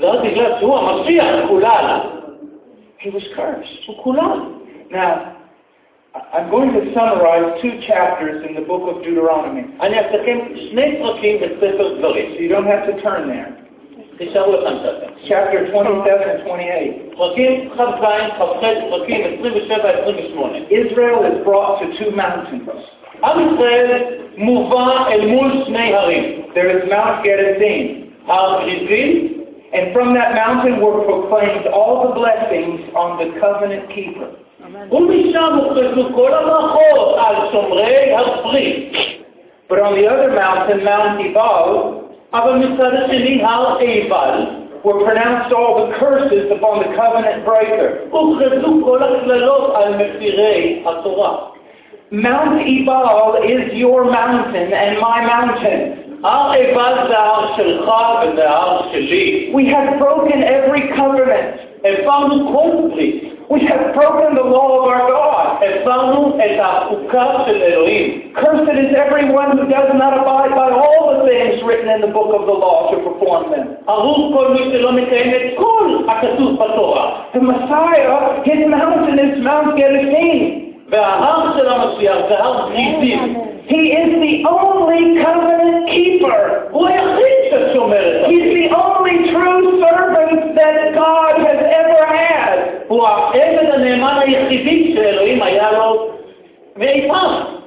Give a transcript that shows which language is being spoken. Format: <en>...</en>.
<he>זה רק בגלל שהוא המשיח, קולל.</he> <en>He was cursed.</en> <he>הוא קולל.</he> <en>Now, I'm going to summarize two chapters in the book of Deuteronomy.</en> <he>אני אסכם שני פרקים בספר דברים.</he> <en>So you don't have to turn there.</en> <he>תשארו לכם שאתם.</he> <en>Chapter 27 and 28.</en> <he>פרקים 27</he> <en>and</en> <he>28.</he> <en>Israel is brought to two mountains.</en> <he>עם ישראל מובא אל מול שני הרים.</he> <en>There is Mount Gerizim.</en> <he>הר גריזים.</he> <en>And from that mountain were proclaimed all the blessings on the covenant keeper.</en> <he>ומשם הוכרזו כל הברכות על שומרי הברית.</he> <en>But on the other mountain, Mount Ebal,</en> <he>אבל מצד השני הר עיבל,</he> <en>were pronounced all the curses upon the covenant breaker.</en> <he>הוכרזו כל הקללות על מפירי התורה.</he> <en>Mount Ebal is your mountain and my mountain.</en> <he>הר עיבל זה הר שלך וזה הר שלי.</he> <en>We have broken every covenant.</en> <he>הפרנו כל ברית.</he> <en>We have broken the law of our God.</en> <he>הפרנו את החוקה של אלוהים.</he> <en>Cursed is everyone who does not abide by all the things written in the book of the law to perform them.</en> <he>הרוג כל מי שלא מקיים את כל הכתוב בתורה.</he> <en>The Messiah, his mountain is Mount Gerizim.</en> <he>וההר של המשיח זה הר גריזים.</he> <en>He is the only covenant keeper.</en> <he>הוא היחיד ששומר את זה.</he> <en>He's the only true servant that God has ever had.</en> <he>הוא העבד הנאמן היחידי שאלוהים היה לו מאי פעם.</he>